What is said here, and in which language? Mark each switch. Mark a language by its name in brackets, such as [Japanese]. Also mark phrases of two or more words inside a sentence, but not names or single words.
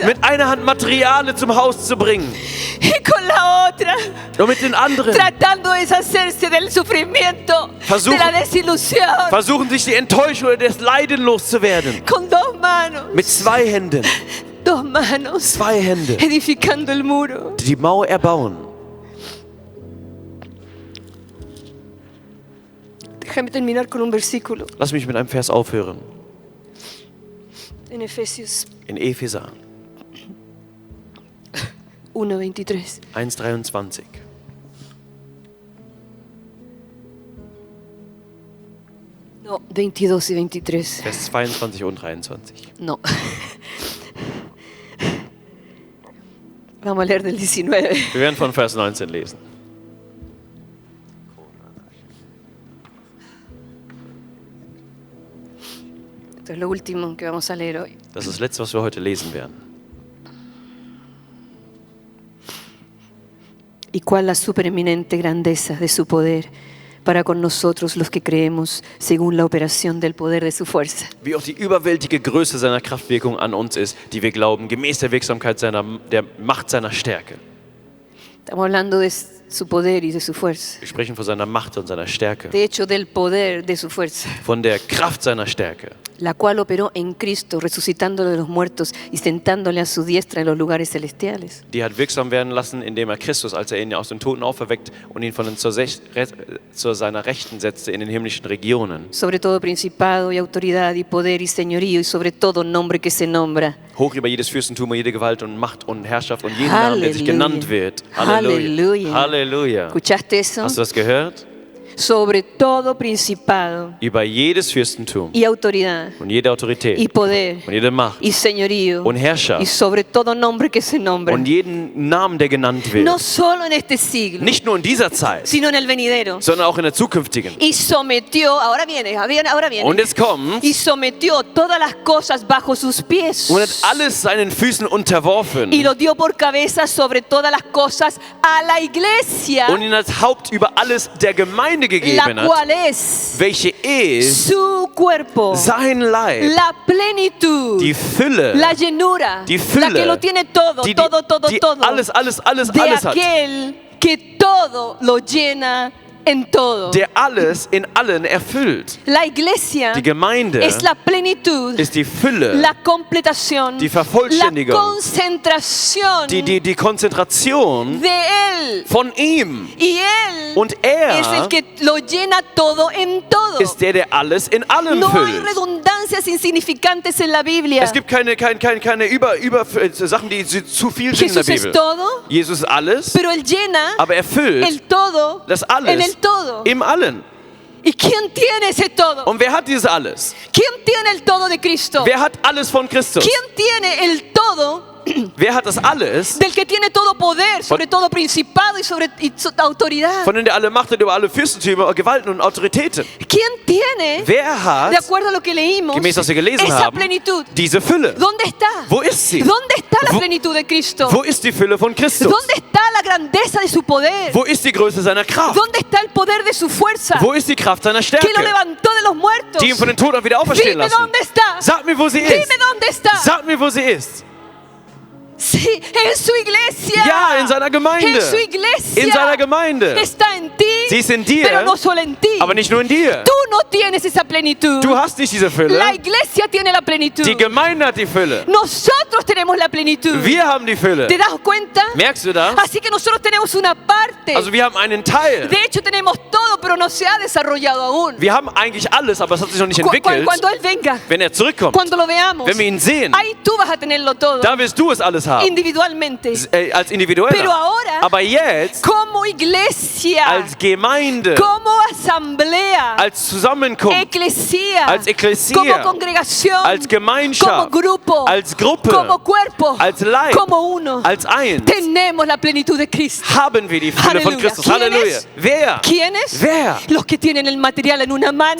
[German] Mit einer Hand Materialien zum Haus zu bringen [Spanish] y con la otra [German] und mit den anderen [Spanish] tratando de deshacerse del sufrimiento, [German] Versuchen- [Spanish] de la desilusión. [German] versuchen sich die Enttäuschung oder das Leiden loszuwerden. [Spanish] Con dos manos. [German] Mit 2 Händen. [Spanish] 2 manos. [German] 2 Hände. [Spanish] Edificando el muro. [German] Die Mauer erbauen. [Spanish] Déjame terminar con un versículo [German] Lass mich mit einem Vers aufhören. [Spanish] en Efesios [German] In Epheser [Spanish] 1:23. [German] 1,23. [Spanish] No, 22 y 23. [German] Vers 22 und 23. [Spanish] No. Vamos a leer del 19. [German] Wir werden von Vers 19 lesen. [Spanish] Esto es lo último que vamos a leer hoy. [German] Das ist das Letzte, was wir heute lesen werden. [Spanish] Y cuál la supereminente grandeza de su poder para con nosotros los que creemos según la operación del poder de su fuerza. [German] Wie auch die überwältige Größe seiner Kraftwirkung an uns ist, die wir glauben, gemäß der Wirksamkeit der Macht seiner Stärke. [Spanish] Estamos hablando de su poder y de su fuerza. [German] Wir sprechen von seiner Macht und seiner Stärke. [Spanish] De hecho, del poder de su fuerza, [German] Von der Kraft seiner Stärke, [Spanish] la cual operó en Cristo, resucitándolo de los muertos y sentándole a su diestra en los lugares celestiales. [German] die hat wirksam werden lassen, indem Christus, als ihn aus den Toten auferweckt und ihn von den zu seiner Rechten setzte in den himmlischen Regionen. [Spanish] Sobre todo principado y autoridad y poder y señorío y sobre todo nombre que se nombra. [German] Hoch über jedes Fürstentum und jede Gewalt und Macht und Herrschaft und jeden Namen, der sich genannt wird. Halleluja. Halleluja. [Spanish] ¿Escuchaste eso? [German] Hast du das gehört? [Spanish] Sobre todo principado [German] Über jedes Fürstentum [Spanish] y autoridad [German] und jede Autorität [Spanish] y poder [German] und jede Macht [Spanish] y señorío [German] und Herrschaft [Spanish] y sobre todo nombre que se nombra. [German] und jeden Namen, der genannt wird. [Spanish] No solo en este siglo, [German] Nicht nur in dieser Zeit, [Spanish] sino en el venidero. [German] sondern auch in der zukünftigen. [Spanish] Y sometió, ahora viene, [German] Und es kommt [Spanish] y sometió todas las cosas bajo sus pies. [German] und hat alles seinen Füßen unterworfen [Spanish] Y lo dio por cabeza sobre todas las cosas a la iglesia, [German] und ihn als Haupt über alles der Gemeinde [Spanish] la [German] gegeben hat, [Spanish] cual es [German] welche ist [Spanish] su cuerpo, [German] sein Leib, [Spanish] la plenitud, [German] die Fülle, [Spanish] la llenura, [German] die Fülle, [Spanish] la que lo tiene todo, [German] die [Spanish] todo, todo, [German] die [Spanish] todo, [German] alles [Spanish] de [German] hat, [Spanish] aquel que todo lo llena en todo. [German] der alles in allen erfüllt. [Spanish] La iglesia [German] Die Gemeinde [Spanish] es la plenitud, [German] ist die Fülle, [Spanish] la completación, [German] die [Spanish] la [German] Vervollständigung, [Spanish] concentración [German] die Konzentration [Spanish] de Él. [German] von ihm. [Spanish] Y Él [German] Und [Spanish] es el [German] er [Spanish] que lo llena todo en todo. [German] ist der alles in allem [Spanish] No hay [German] füllt. [Spanish] redundancias insignificantes en la Biblia. [German] Es gibt keine Sachen, die zu viel sind in der [Spanish] Jesús es [German] Bibel. [Spanish] todo, [German] Jesus ist alles, [Spanish] pero Él llena [German] aber er füllt [Spanish] el todo [German] das [Spanish] en [German] alles [Spanish] el todo. [German] im Allen. [Spanish] ¿Y quién tiene ese todo? [German] Und wer hat dieses alles? [Spanish] ¿Quién tiene el todo de Cristo? [German] Wer hat alles von Christus? [Spanish] ¿Quién tiene el todo [German] Wer hat das alles, [Spanish] del que tiene todo poder, sobre todo principado y sobre autoridad? [German] von dem der alle Macht hat über alle Fürstentümer, Gewalten und Autoritäten? [Spanish] ¿Quién tiene, [German] Wer hat, [Spanish] de acuerdo a lo que leímos, [German] gemäß was wir gelesen [Spanish] esa [German] haben, [Spanish] plenitud? [German] diese Fülle? [Spanish] ¿Dónde está? [German] Wo ist sie? [Spanish] ¿Dónde está la [German] Wo- [Spanish] plenitud de Cristo? [German] Wo ist die Fülle von Christus? [Spanish] ¿Dónde está la grandeza de su poder? [German] Wo ist die Größe seiner Kraft? [Spanish] ¿Dónde está el poder de su fuerza? [German] Wo ist die Kraft seiner [Spanish] Que lo [German] Stärke, [Spanish] levantó de los muertos. [German] die ihn von den Toten wieder auferstehen [Spanish] Dime [German] lassen? [Spanish] dónde está. [German] Sag mir, wo sie ist. [Spanish] Dime dónde está. [German] Sag mir, wo sie ist. [Spanish] Sí, en su iglesia. [German] Ja, in seiner Gemeinde. [Spanish] En su iglesia. [German] In seiner Gemeinde. [Spanish] Está en ti. [German] Sie ist in dir, [Spanish] pero no solo en ti. [German] aber nicht nur in dir. [Spanish] Tú no tienes esa plenitud. [German] Du hast nicht diese Fülle. [Spanish] La iglesia tiene la plenitud. [German] Die Gemeinde hat die Fülle. [Spanish] Nosotros tenemos la plenitud. [German] Wir haben die Fülle. [Spanish] ¿Te das cuenta? [German] Merkst du das? [Spanish] Así que nosotros tenemos una parte. [German] Also wir haben einen Teil. [Spanish] De hecho tenemos todo, pero no se ha desarrollado aún. [German] Wir haben eigentlich alles, aber es hat sich noch nicht entwickelt. [Spanish] Cuando Él venga, [German] Wenn er zurückkommt, [Spanish] cuando lo veamos, [German] wenn wir ihn sehen, [Spanish] ahí tú vas a tenerlo todo, [German] da wirst du es alles haben. [Spanish] individualmente. [German] Als [Spanish] Pero [German] Individueller. [Spanish] ahora, [German] Aber jetzt, [Spanish] como iglesia, [German] als Gemeinde, [Spanish] como asamblea, [German] als Zusammenkunft, [Spanish] eclesia, [German] als Ekklesia, [Spanish] como congregación, [German] als Gemeinschaft, [Spanish] como grupo, [German] als Gruppe, [Spanish] como cuerpo, [German] als Leib, [Spanish] como uno, [German] als eins, [Spanish] tenemos la plenitud de Cristo. [German] haben wir die Fülle von Halleluja. Christus. [Spanish] ¿Quiénes? [German] Halleluja. Wer? [Spanish] ¿Quiénes? [German] Wer? [Spanish] Los que tienen el material en una mano